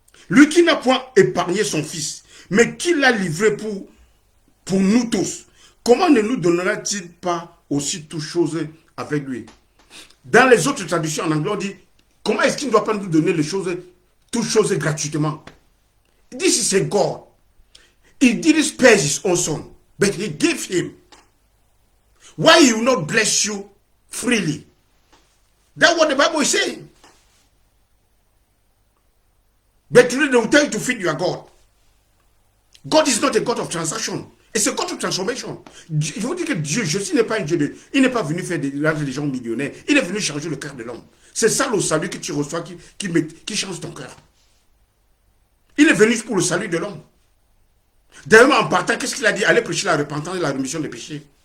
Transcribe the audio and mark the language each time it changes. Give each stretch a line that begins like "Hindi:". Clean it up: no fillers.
French: Lui qui n'a point épargné son fils, mais qui l'a livré pour nous tous, comment ne nous donnera-t-il pas aussi toutes choses avec lui? Dans les autres traductions en anglais, on dit, comment est-ce qu'il ne doit pas nous donner toutes choses gratuitement?
English: This is a God. He didn't spare his own son, but he gave him. Why he will not bless you freely? That's what the Bible is saying. But today they will tell you to feed your God. God is not a God of transaction. It's a God of transformation.
French: Il faut dire que Dieu, Jésus n'est pas un Dieu de... Il n'est pas venu faire rendre les gens millionnaires. Il est venu changer le cœur de l'homme. C'est ça le salut que tu reçois qui change ton cœur. Il est venu pour le salut de l'homme. D'ailleurs, en partant, qu'est-ce qu'il a dit? Allez prêcher la repentance et la rémission des péchés.